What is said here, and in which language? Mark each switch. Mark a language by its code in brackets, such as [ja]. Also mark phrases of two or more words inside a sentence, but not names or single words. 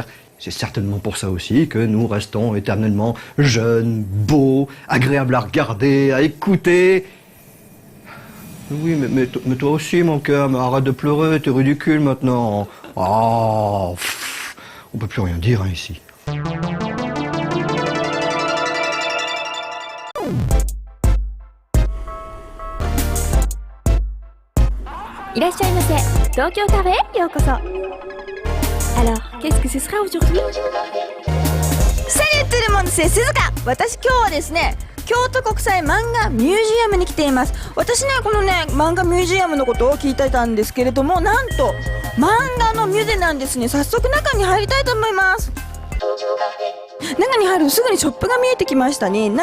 [fr] C'est certainement pour ça aussi que nous restons éternellement jeunes, beaux, agréables à regarder, à écouter. Oui, mais toi aussi, mon cœur, mais arrête de pleurer, t'es ridicule maintenant. Oh, On peut plus rien dire hein, ici. [ja] いらっしゃいませ。東京カフェへようこそ。 [fr] Alors, qu'est-ce que ce sera aujourd'hui? Salut tout le monde, c'est 鈴鹿。 [ja] 私今日はですね、京都国際漫画ミュージアムに来ています。私ね、このね、漫画ミュージアムのことを聞いてたんですけれども、なんと漫画のミュゼなんですね。早速中に入りたいと思います。中に入るとすぐにショップが見えてきましたね。